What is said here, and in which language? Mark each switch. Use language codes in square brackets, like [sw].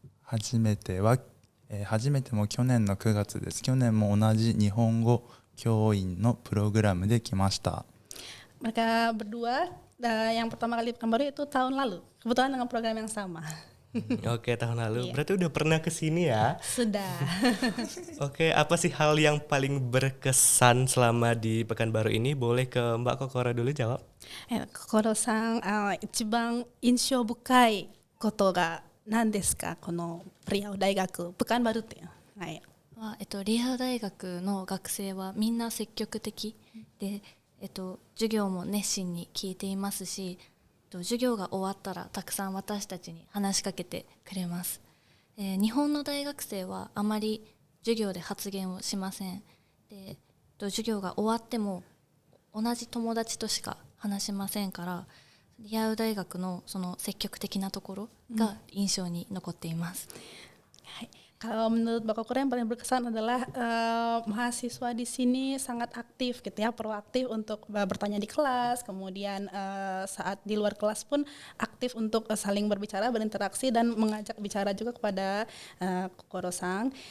[ja] 初めても去年の9月です。去年も同じ日本語教員のプログラムで来ました。 [id] Mereka berdua yang pertama kali Pekanbaru itu tahun lalu. Kebetulan dengan program yang sama. Oke, tahun lalu. Berarti udah pernah ke sini ya? Sudah. Oke, apa sih hal yang paling berkesan selama di Pekanbaru ini? Boleh ke Mbak Kokoro dulu jawab. [ja] Kokoro-san, 一番印象深いことが何ですか、このリアオ大学ペカンバルって。はい。リアオ大学の学生はみんな積極的で、授業も熱心に聞いていますし、授業が終わったらたくさん私たちに話しかけてくれます。日本の大学生はあまり授業で発言をしません。で、授業が終わっても同じ友達としか話しませんから、リアオ大学のその積極的なところが印象に残っています。 [id] Kalau menurut Mbak Kokoro yang paling berkesan adalah mahasiswa di sini sangat aktif gitu ya, proaktif untuk bertanya di kelas, kemudian saat di luar kelas pun aktif untuk saling berbicara, berinteraksi dan mengajak bicara juga kepada Kokoro-san.